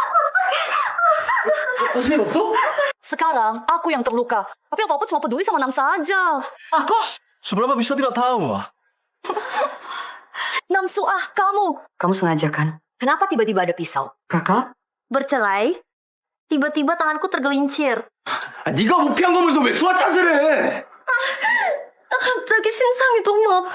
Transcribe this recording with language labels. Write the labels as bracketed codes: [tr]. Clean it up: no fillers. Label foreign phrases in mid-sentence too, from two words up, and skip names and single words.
[id] Sekarang aku yang terluka. Tapi apa-apa cuma peduli sama Nam saja. Seberapa bisa tidak tahu. Nam Suah, kamu Kamu sengaja kan? Kenapa tiba-tiba ada pisau? Kakak? bercerai. Tiba-tiba tanganku tergelincir. [ko] 네가 우피한 거면서 왜 수화 탓을 해? 갑자기 심장이 너무 아파.